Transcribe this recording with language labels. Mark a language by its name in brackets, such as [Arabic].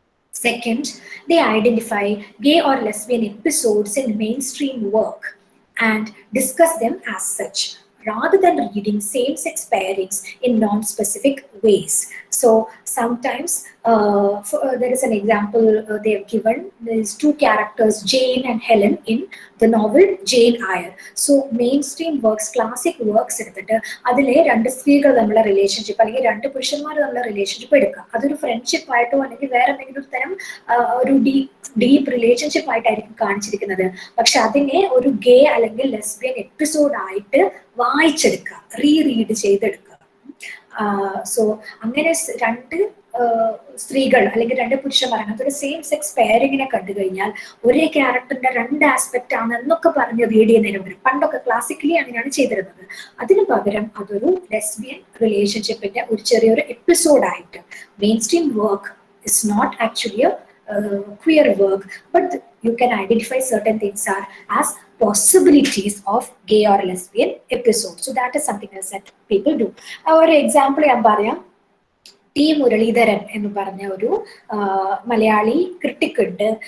[English] Second, they identify gay or lesbian episodes in mainstream work and discuss them as such, rather than reading same-sex pairings in non-specific ways. So sometimes there is an example they have given. There is two characters, Jane and Helen, in the novel Jane Eyre. So mainstream works, classic works [Malayalam] എടുത്തിട്ട് അതിലെ രണ്ട് സ്ത്രീകൾ തമ്മിലുള്ള relationship അല്ലെങ്കിൽ രണ്ട് പുരുഷന്മാർ തമ്മിലുള്ള relationship എടുക്കുക. അതൊരു ഫ്രണ്ട്ഷിപ്പ് ആയിട്ടോ അല്ലെങ്കിൽ വേറെ എന്തെങ്കിലും ഒരു തരം ഒരു ഡീപ്പ് റിലേഷൻഷിപ്പ് ആയിട്ടായിരിക്കും കാണിച്ചിരിക്കുന്നത്. പക്ഷെ അതിനെ ഒരു ഗേ അല്ലെങ്കിൽ ലെസ്ബിയൻ എപ്പിസോഡ് ആയിട്ട് വായിച്ചെടുക്കുക, റീഡ് ചെയ്തെടുക്കുക. സോ അങ്ങനെ രണ്ട് സ്ത്രീകൾ അല്ലെങ്കിൽ രണ്ട് പുരുഷന്മാർ അങ്ങനത്തെ ഒരു സെയിം സെക്സ് പെയറിങ്ങിനെ കണ്ടു കഴിഞ്ഞാൽ ഒരേ ക്യാരക്ടറിന്റെ രണ്ട് ആസ്പെക്ട് ആണ് എന്നൊക്കെ പറഞ്ഞ് റീഡ് ചെയ്യുന്നതിന് പകരം, പണ്ടൊക്കെ ക്ലാസിക്കലി അങ്ങനെയാണ് ചെയ്തിരുന്നത്, അതിന് പകരം അതൊരു ലെസ്ബിയൻ റിലേഷൻഷിപ്പിന്റെ ഒരു ചെറിയൊരു എപ്പിസോഡായിട്ട്, [English] Mainstream work is not actually queer work, but you can identify certain things are as possibilities of gay or lesbian episodes. So that is something else that people do. Our example [Malayalam] ഞാൻ പറയാം. T Muraleedharan എന്ന് പറഞ്ഞ ഒരു Malayali critic ഉണ്ട്.